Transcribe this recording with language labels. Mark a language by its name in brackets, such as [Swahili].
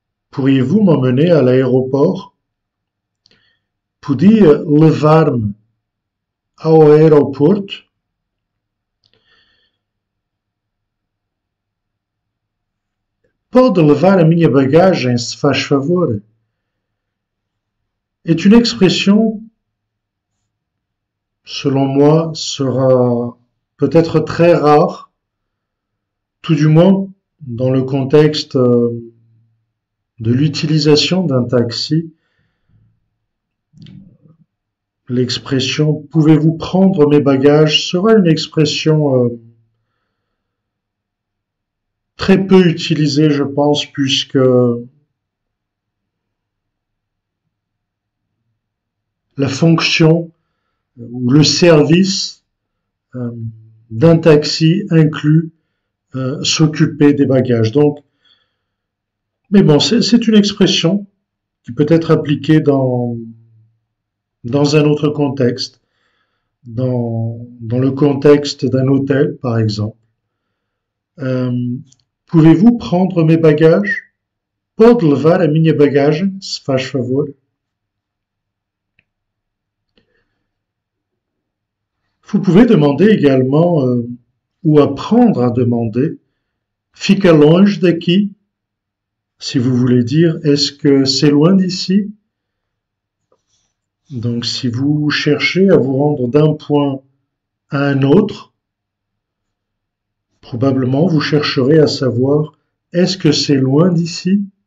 [French] Pourriez-vous m'emmener à l'aéroport? [Portuguese] Podia levar-me ao aeroporto? Pode levar a minha bagagem, se faz favor? [French] Est une expression, selon moi, sera peut-être très rare, tout du moins dans le contexte de l'utilisation d'un taxi. L'expression « pouvez-vous prendre mes bagages » sera une expression très peu utilisé, je pense, puisque la fonction ou le service d'un taxi inclut s'occuper des bagages. Donc, mais bon, c'est une expression qui peut être appliquée dans un autre contexte, dans le contexte d'un hôtel, par exemple. Pouvez-vous prendre mes bagages? [Portuguese] Pode levar a minha bagagem, se faz favor? [French] Vous pouvez demander également, ou apprendre à demander, [Portuguese] fica longe daqui, [French] si vous voulez dire, est-ce que c'est loin d'ici? Donc, si vous cherchez à vous rendre d'un point à un autre, probablement vous chercherez à savoir, est-ce que c'est loin d'ici?